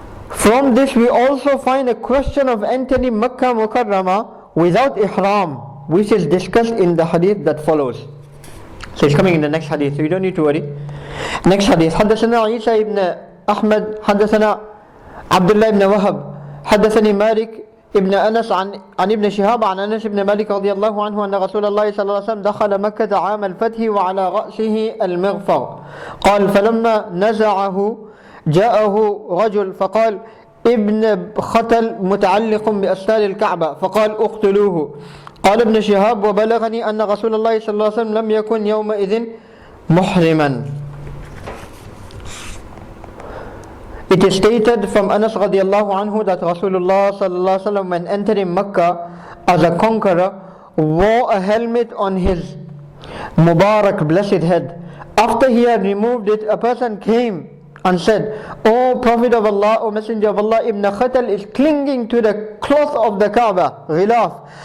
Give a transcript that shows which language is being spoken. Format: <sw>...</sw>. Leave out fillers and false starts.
<en>From this we also find a question of entering Makkah Mukarramah without ihram, which is discussed in the hadith that follows. So it's coming in the next hadith, so you don't need to worry. Next hadith.</en> <ar>حدثنا عيسى ibn أحمد حدثنا عبد الله ibn وهب حدثني مالك ابن أنس عن ابن شهاب عن أنس بن مالك رضي الله عنه أن رسول الله صلى الله عليه وسلم دخل مكة عام الفتح وعلى رأسه المغفر. قال فلما نزعه جاءه رجل فقال ابن ختل متعلق بأستار الكعبة فقال اقتلوه. قال ابن شهاب وبلغني أن رسول الله صلى الله عليه وسلم لم يكن يومئذ محرما.</ar> <en>It is stated from Anas radiallahu anhu that Rasulullah sallallahu alaihi wasallam, when entering Makkah as a conqueror, wore a helmet on his Mubarak, blessed head. After he had removed it, a person came and said, O Prophet of Allah, O Messenger of Allah, Ibn Khatal is clinging to the cloth of the Kaaba, ghilaf.</en>